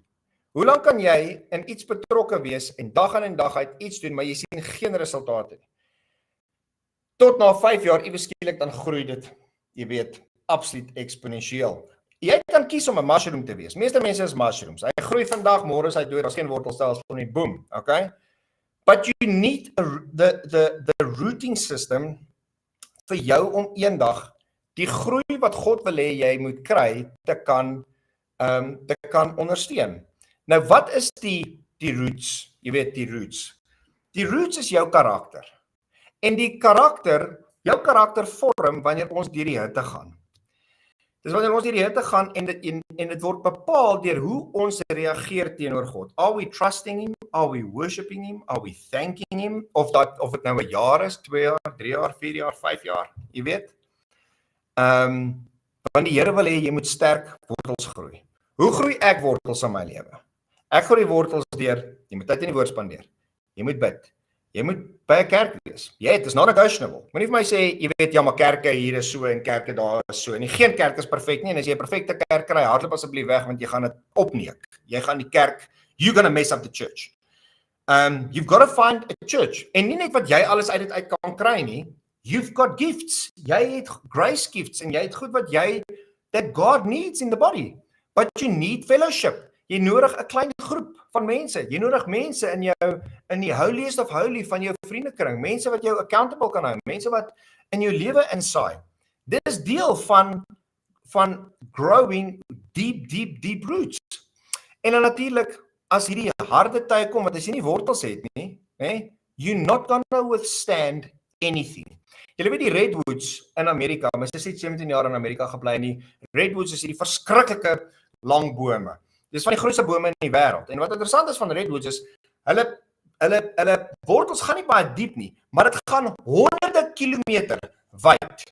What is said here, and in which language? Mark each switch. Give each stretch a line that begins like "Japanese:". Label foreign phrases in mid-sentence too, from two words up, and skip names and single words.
Afrikaans: Hoe lank kan jy in iets betrokke wees en dag in en dag uit iets doen, maar jy sien geen resultate nie? Tot na 5 jaar, iewes skielik, dan groei dit, jy weet, absoluut eksponensieel. Jy kan kies om 'n mushroom te wees. Meeste mense is mushrooms. Hy groei vandag, môre is hy dood, daar's geen wortelstelsel nie, boom, okay?
English: but you need the routing system
Afrikaans: vir jou om eendag die groei wat God wil hê jy moet kry te kan ondersteun. Nou wat is die roots? Jy weet die roots. Die roots is jou karakter. En die karakter, jou karakter vorm wanneer ons deur die hitte gaan. Dis wanneer ons deur die hitte gaan en dit word bepaal deur hoe ons reageer teenoor God.
English: Are we trusting him? Are we worshiping him? Are we thanking him?
Afrikaans: Of dit nou 'n jaar is, 2 jaar, 3 jaar, 4 jaar, 5 jaar, jy weet. Want die Here wil hê jy moet sterk wortels groei. Hoe groei ek wortels in my lewe? Ek groei wortels deur, jy moet tyd in die woord spandeer. Jy moet bid. Jy moet by 'n kerk wees. Jy, dis
English: not negotiable.
Afrikaans: Moenie vir my sê, jy weet, ja, maar kerke hier is so en kerke daar is so. En geen kerk is perfek nie. En as jy 'n perfekte kerk kry, hardloop asseblief weg want jy gaan dit opneek. Jy gaan die kerk,
English: you're gonna mess up the church. You've got to find a church.
Afrikaans: En nie net wat jy alles uit dit uit kan kry nie.
English: You've got gifts.
Afrikaans: Jy het
English: grace gifts
Afrikaans: en jy het goed wat jy
English: that God needs in the body. But you need fellowship.
Afrikaans: Jy nodig 'n klein groep van mense. Jy nodig mense in die
English: holiest of holy
Afrikaans: van jou vriendekring. Mense wat jou accountable kan hou. Mense wat in jou lewe insaai. Dit is deel van
English: growing deep roots.
Afrikaans: En dan natuurlik, as hierdie harde tye kom, wat as jy nie wortels het nie,
English: you're not gonna withstand anything.
Afrikaans: Julle weet die redwoods in Amerika, my sussie het 17 jaar in Amerika gebly en die redwoods is hierdie verskriklike lang bome. Dis van die grootste bome in die wêreld. En wat interessant is van redwoods is, hulle wortels gaan nie baie diep nie, maar dit gaan honderde kilometer wyd.